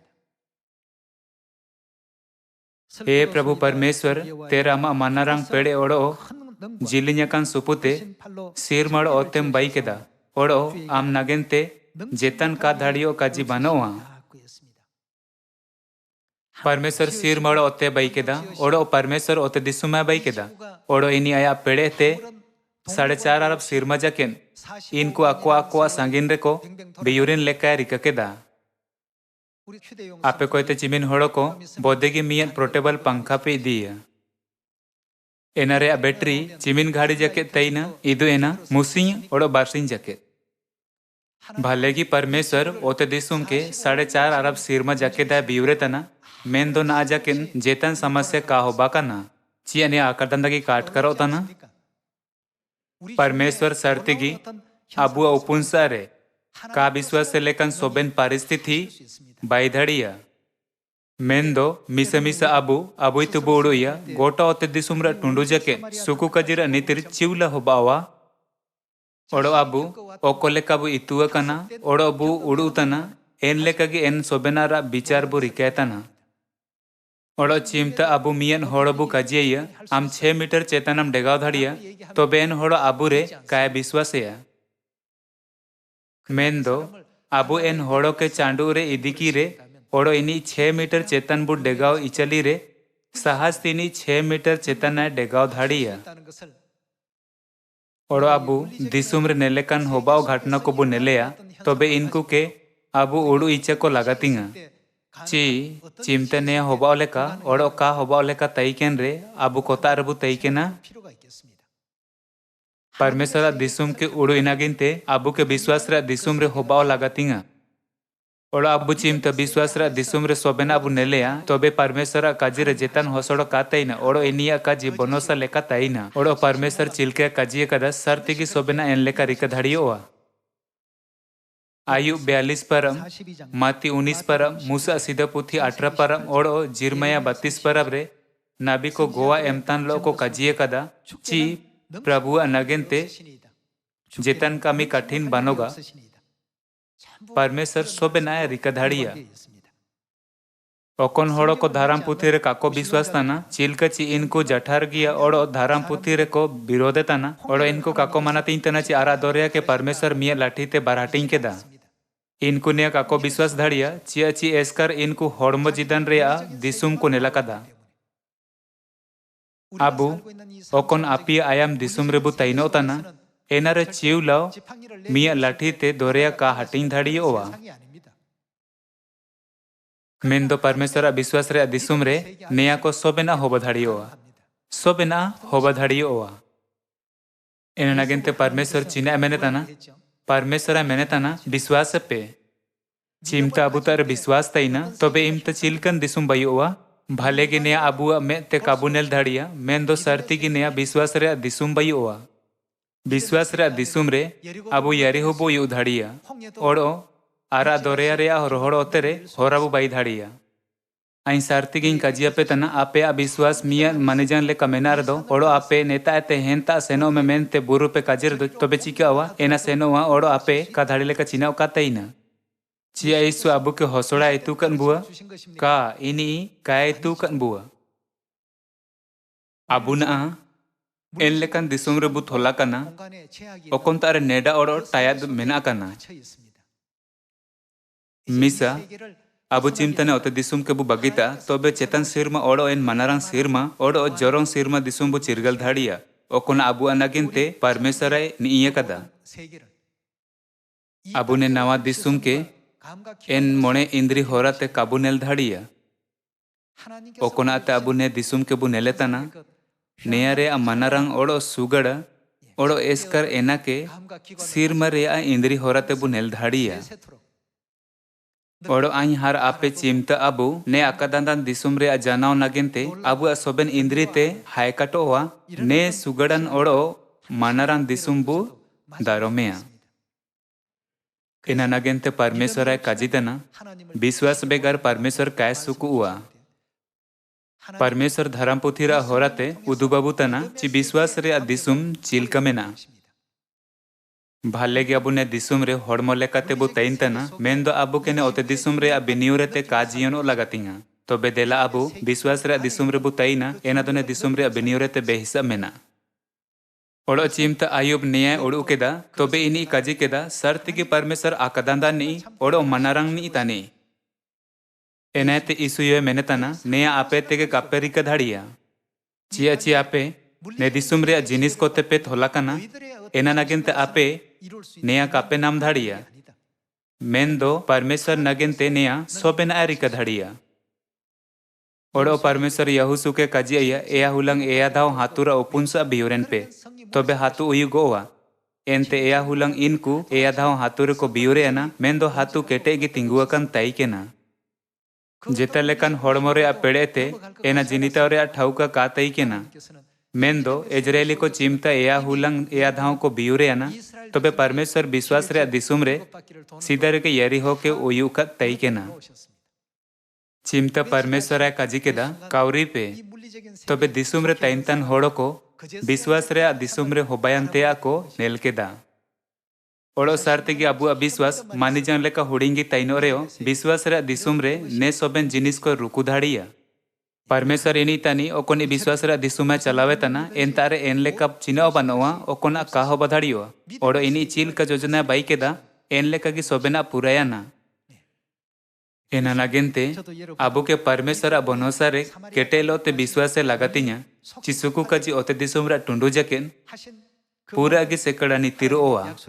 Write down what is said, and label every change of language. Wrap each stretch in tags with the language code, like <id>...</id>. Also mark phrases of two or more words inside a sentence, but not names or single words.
<hoc>हे प्रभु परमेश्वर तेरा मा मनारंग पेड़े ओड़ो जिलिन्याकान सुपुते सिरमड़ ओतेम बाई केदा ओड़ो आम नगेनते जेतन का धाड़ियो काजी बनोआ परमेश्वर सिर मड़ो ओते बाई केदा ओड़ो परमेश्वर ओते दिसुमा बाई केदा ओड़ो इनी आया पेड़े ते 4.5 अरब सिरमा जाकेन इनको आको आको सांगिन रे को बियुरिन लेका रिका केदा आपे कोयते चिमिन होड़ो को बोदेगी मियन पोर्टेबल पंखा पे दिया एना रे बैटरी चिमिन गाड़ी जाके तईना इदु एना मुसिं ओड़ो बारसिं जाके भालेगी परमेश्वर ओते दिसुम के 4.5 अरब सिरमा जाके दा बियुरे तना मेन दो ना जाके जेतन समस्या का हो बाका ना चिया ने आकर की काट करो तना परमेश्वर सर्तिगी अबुआ उपुंसा रे का</hoc> <hi>विश्वास से लेकर</hi> <hoc>सोबेन परिस्थिति बाइधड़िया मेन दो मिसा मिसा अबुई तुबु उड़ुया गोटा ओते दिसुमरा टुंडू जाके सुकु कजिरा नितिर चिवला हो बावा ओड़ो अबु ओकोले काबु इतुआ कना ओड़ो अबु उड़ू तना एन लेकागी एन सोबेनारा विचार बु रिकायतना ओड़ो चिमता अबु मियन होड़बु काजिया आम 6 मीटर चेतनम डेगाव धड़िया तो बेन होड़ो अबु रे काय विश्वासया मेन दो अबु एन होड़ो के चांडू रे इदिकी रे ओड़ो इनी 6 मीटर चेतन बु डेगाव इचली रे सहज तिनी 6 मीटर चेतन डेगाव धाड़िया ओड़ो अबु दिसुम रे नेलेकान होबाव घटना को बु नेलेया तबे इनको के अबु उड़ू इच्छा को लगातिंगा ची चिमते ने होबाव लेका ओड़ो का होबाव लेका तईकेन रे अबु कोता रबु तईकेना परमेश्वर दिसुम के उड़ू इनागिनते अबु के विश्वास रे दिसुम रे होबाव लगातिंगा ओड़ो अबु चिमते विश्वास रे दिसुम रे सोबेना अबु नेलेया तबे परमेश्वर काजी रे जेतन होसड़ो कातईना ओड़ो इनिया काजी बनोसा लेका तईना ओड़ो परमेश्वर चिलके काजी कदा सर्तिगी सोबेना एन लेका रिका धड़ियोआ आयु 42 परम माती 19 परम मूसा सीधा पुथी 18 परम ओड़ो जिरमया 32 परम रे नाबी को गोवा एमतान लो को काजिए कदा ची प्रभु नगेंते जेतन कामी कठिन बनोगा परमेश्वर सोबेनाया रिका धाड़िया ओकोन होड़ो को धाराम पुथी रे काको विश्वास तना चिलका ची इनको जठार गिया ओड़ो धाराम पुथी रे को विरोधे तना ओड़ो इनको काको मनाती तना ची आरा दोरिया के परमेश्वर मिया लाठी ते बाराटिंग के दा इनको ने काको विश्वास धाड़िया चिया ची एस्कर इनको होड़मो जिदन रे दिसुम को नेला कदा अबु ओकोन आपिया आयाम दिसुम रेबु तैनो तना एनारे चिव लाओ मिया लाठी ते दोरिया का हटिंग धाड़िया ओवा मेन दो परमेश्वर विश्वास रे दिसुम रे नेया को सोबेना होबा धाड़ियोआ सोबेना होबा धाड़ियोआ एना नगेंते परमेश्वर चिना मेने तना परमेश्वर मेने तना विश्वास पे चिमता अबु तार विश्वास तईना तबे इमता चिलकन दिसुम बयोआ भाले के नेया अबुआ में ते काबुनेल धाड़िया मेन दो सर्ती की नेया विश्वास रे दिसुम बयोआ विश्वास रे दिसुम रे अबु यरीहो बो यु धाड़िया ओड़ो आरा दोरेया रे रोहड़ ओतेरे होराबु बाई धाड़िया आई सारती गिन काजिया पे तना आपे विश्वास मिया मनेजन ले कमेनार दो ओड़ो आपे नेता ते हेंता सेनो में मेनते बुरु पे काजिर दो तबे चिकावा एना सेनोवा ओड़ो आपे का धाड़ी लेका चिनाव का तईना चिया ईसु अबु के होसड़ा इतु कन बुआ का इनी का इतु कन बुआ अबु ना एन लेकन दिसुम रे बु थोला कना ओकोन तारे नेडा ओड़ो टायाद मेना कना मिसा अबु चिंतने ओते दिसुम के बु बगीता तबे चेतन सिरमा ओड़ो एन मनारंग सिरमा ओड़ो जोरंग सिरमा दिसुम बु चिरगल धाड़िया ओकोन अबु अनागिनते परमेश्वर निये कदा अबु ने नवा दिसुम के एन मोणे इंद्री होराते काबुनेल धाड़िया ओकोन आते अबु ने दिसुम के बु नेलेतना नेयारे मनारंग ओड़ो सुगड़ा ओड़ो एस्कर एना के सिरमा रे इंद्री होराते बु नेल धाड़िया ओड़ो आई हार आपे चिमता अबु ने अकादांदान दिसुम रे जानाव नगिनते अबु सोबेन इंद्री ते हायकाटोवा ने सुगड़न ओड़ो मनारंग दिसुम बु दारोमेया इना नगिनते परमेश्वर आय काजितना विश्वास बेगर परमेश्वर काय सुकुआ परमेश्वर धर्म पुथिरा होराते उदुबाबु तना ची विश्वास रे दिसुम चिलकमेना भाले के अबु ने दिसुम रे होड़मो लेकाते बु तईन तना मेन दो अबु के ने ओते दिसुम रे बिनियुरेते काजियनो लगातिंगा तो बेदेला अबु विश्वास रे दिसुम रे बु तईना एना दो ने दिसुम रे बिनियुरेते बेहिसाब मेना ओड़ो चिमता आयुब न्याय ओड़ू केदा तोबे इनी काजी केदा सर्ति की परमेश्वर आकदांदा नी ओड़ो मनारंग नी तानी एनाते इसुयो मेनेताना नेया आपे तेगे कापे रिका धाड़िया चिया ची आपे ने दिसुम रे जिनिस कोते पे थोलाकाना एना नगिनते आपे नेया कापे नाम धाड़िया मेन दो परमेश्वर नगिनते नेया सोबेना रिका धाड़िया ओडो परमेश्वर यहुसु के काजिया एया हुलंग एया दाव हातुरा उपुंसा बियोरेन पे तोबे हातु उयु गोवा एनते एया हुलंग इनकु एया दाव हातुरे को बियोरे अना मेन दो हातु केटे गी तिंगुआकन ताई केना जेता लेकान होड़मो रे पेड़ेते एना जिनिता रे ठाउका का ताई केना मेन दो इजरायली को चिमता एया हुलंग एया दाव को बियोरे अना तोबे परमेश्वर विश्वास रे दिसुम रे सीधा रे के यरीहो के उयु का ताई केना चिमता परमेश्वर काजी केदा काउरी पे तबे दिसुम रे ताइनतान होड़ो को विश्वास रे दिसुम रे होबायन तेया को नेल केदा ओड़ो सारते की अबु अविश्वास मानी जंग लेका हुडिंगी ताइनो रेओ विश्वास रे दिसुम रे ने सोबेन जिनिस को रुकु धाड़िया परमेश्वर इनी तानी ओकोनी विश्वास रे दिसुमा चलावे तना एन तारे एन लेका चिनाओ बनोआ ओकोना काहो बधाड़ियो ओड़ो इनी चील का योजना बाई केदा एन लेका की सोबेना पुरायाना एना नागिनते आबो के परमेश्वर बनोसा रे केटेलो ते</hoc> <hi>विश्वास से</hi> <hoc>लगातिया चिसुकु काजी ओते दिसुम रे टुंडु जकेन पूरा गी सेकड़ा नितिरोआ</hoc>